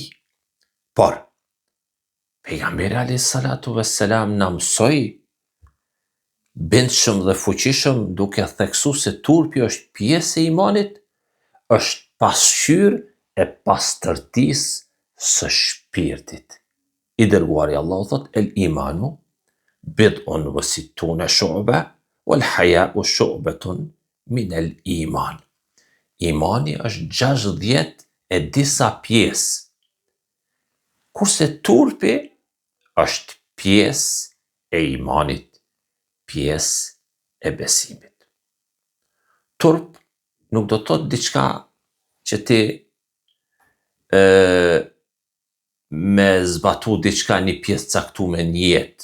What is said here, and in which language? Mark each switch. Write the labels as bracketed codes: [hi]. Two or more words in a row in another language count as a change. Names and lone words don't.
[sq] Por, pejgamberi [ar] عليه الصلاة والسلام [sq] na mësoi bindshëm dhe fuqishëm, duke theksu se turpi është pjesë e imanit, është pasqyrë e pastërtisë së shpirtit. I dërguari Allahu thot: [ar] الإيمان بضع وستون شعبة والحياء شعبة من الإيمان. [sq] Imani është 60 e disa pjesë, kurse turpi është pjesë e imanit, pjesë e besimit. Turp nuk do të thotë diçka që ti me zbatu diçka, një pjesë caktuar në jetë.